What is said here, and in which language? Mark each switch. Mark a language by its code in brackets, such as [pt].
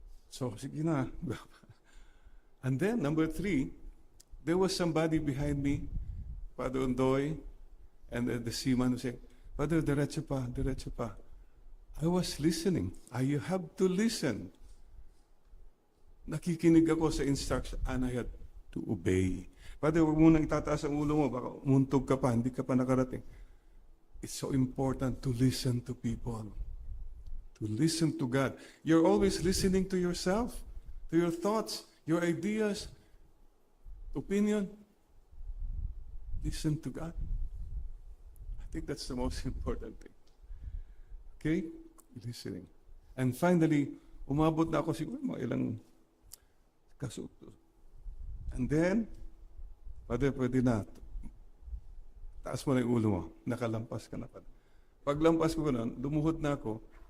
[en] So, [tl] sige na. [en] And then, number 3, there was somebody behind me, Father Ondoy, and the seaman who said, Father, [tl] diretso pa, diretso pa. [en] I was listening. You have to listen. [tl] Nakikinig ako sa instruction [en] and I had to obey. [tl] Father, huwag mo nang itataas ang ulo mo, baka umuntog ka pa, hindi ka pa nakarating. [en] It's so important to listen to people. To listen to God. You're always listening to yourself, to your thoughts, your ideas, opinion. Listen to God. I think that's the most important thing. Okay? Listening. And finally, [tl] umabot na ako siguro mga ilang kasuto. [en] And then, [tl] Father, pwede na. Taas mo na yung ulo mo. Nakalampas ka na pa. Paglampas ko na, lumuhod na ako.